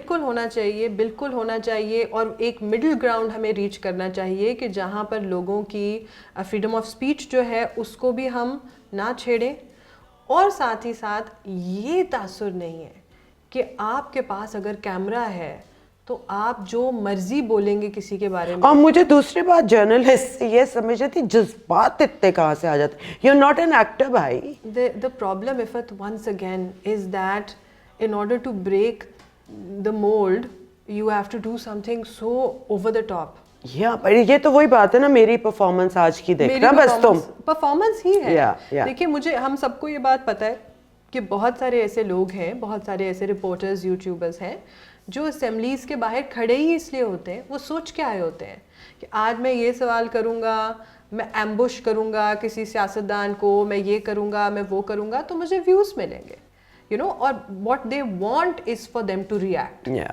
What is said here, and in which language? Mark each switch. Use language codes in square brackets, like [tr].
[ur] بالکل ہونا چاہیے، بالکل ہونا چاہیے، اور ایک مڈل گراؤنڈ ہمیں ریچ کرنا چاہیے کہ جہاں پر لوگوں کی فریڈم آف اسپیچ جو ہے اس کو بھی ہم نہ چھیڑیں، اور ساتھ ہی ساتھ یہ تاثر نہیں ہے کہ آپ کے پاس اگر کیمرہ ہے تو آپ جو مرضی بولیں گے کسی کے بارے میں. اور مجھے دوسری بات جرنلسٹ سے یہ سمجھ آتی، جذبات اتنے کہاں سے آ جاتے. [en] You are not an actor بھائی. The problem, Ifat, once again, is that in order to break the mold, you have to do something so over the top. [ur] یہ تو وہی بات ہے نا، میری پرفارمنس آج کی دیکھنا بس تم. پرفارمنس ہی ہے. دیکھیے مجھے ہم سب کو یہ بات پتہ ہے کہ بہت سارے ایسے لوگ ہیں، بہت سارے ایسے رپورٹرز، یوٹیوبرز ہیں جو اسمبلیز کے باہر کھڑے ہی اس لیے ہوتے ہیں، وہ سوچ کے آئے ہوتے ہیں کہ آج میں یہ سوال کروں گا، میں ایمبوش کروں گا کسی سیاستدان کو، میں یہ کروں گا، میں وہ کروں گا، تو مجھے ویوز ملیں گے، [en] you know, [ur] اور [en] What they want is for them to react.